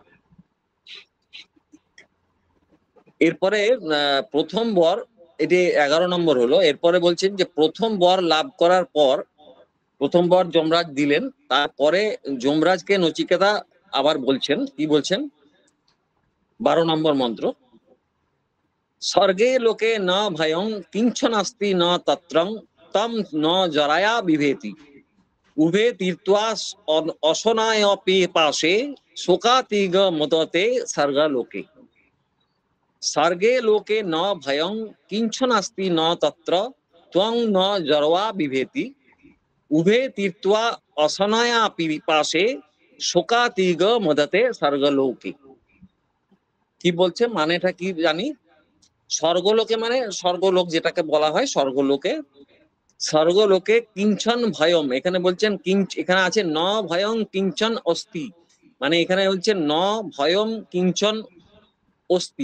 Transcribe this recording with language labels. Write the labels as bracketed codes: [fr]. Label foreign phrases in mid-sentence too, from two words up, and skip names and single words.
[bn] এরপরে প্রথম বর, এটি 11 নম্বর হলো। এরপরে বলছেন যে প্রথম বর লাভ করার পর, প্রথম বর যমরাজ দিলেন, তারপরে যমরাজকে নচিকেতা আবার বলছেন, কি বলছেন? 12 নম্বর মন্ত্র, [sa] স্বর্গে লোকে ন ভয়ং কিঞ্চনাস্তি ন তত্রং তম ন জরায়া বিভেতি উভে তীর্থা অসনায় পাশে শোকাতিগ মদতে স্বর্গলোকে। স্বর্গে লোকে ন ভয়ং কিঞ্চনাস্তি ন তত্র ত্বং ন জরওয়া বিভেতি উভে তীর্থা অসনায়া পাশে শোকাতিগ মদতে স্বর্গলোকে। [bn] কি বলছে, মানেটা কি জানি? স্বর্গলোকে মানে স্বর্গলোক যেটাকে বলা হয় স্বর্গলোকে, [sa] স্বর্গলোকে কিঞ্চন ভয়ম, [bn] এখানে বলছেন এখানে আছে [sa] ন ভয়ং কিঞ্চন অস্তি, [bn] মানে এখানে বলছে [sa] ন ভয়ম কিঞ্চন অস্তি।